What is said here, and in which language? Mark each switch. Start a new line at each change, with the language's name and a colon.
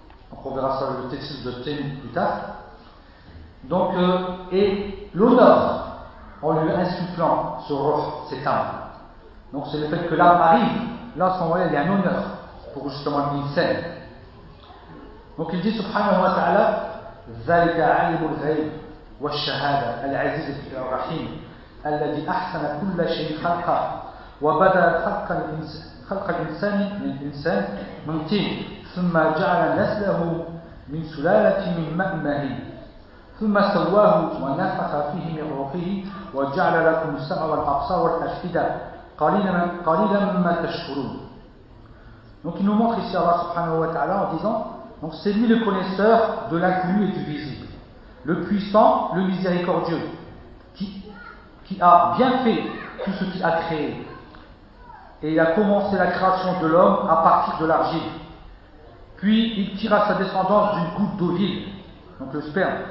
French: Donc, on verra ça le texte de Tin plus tard. Donc, et l'odeur en lui insufflant ce roh, cet âme. Donc, c'est le fait que l'âme arrive. Là, à ce moment-là, il y a un honneur pour justement l'insan. Donc, il dit
Arabic: subhanahu wa ta'ala, ذلك عالم الغيب والشهادة العزيز الرحيم الذي أحسن كل شيء خلقه وبدأ خلق الإنسان من الإنسان من طين ثم جعل نسله من سلالة من ماء مهين ثم سواه ونفخ فيه من روحه وجعل لكم السمع والأبصار والأفئدة قليلا مما تشكرون.
French: Donc il nous montre ici Allah subhanahu wa ta'ala en disant: donc c'est lui le connaisseur de l'inconnu et du visible, le puissant, le miséricordieux, qui a bien fait tout ce qu'il a créé. Et il a commencé la création de l'homme à partir de l'argile. Puis il tira sa descendance d'une goutte d'ovile, donc le sperme.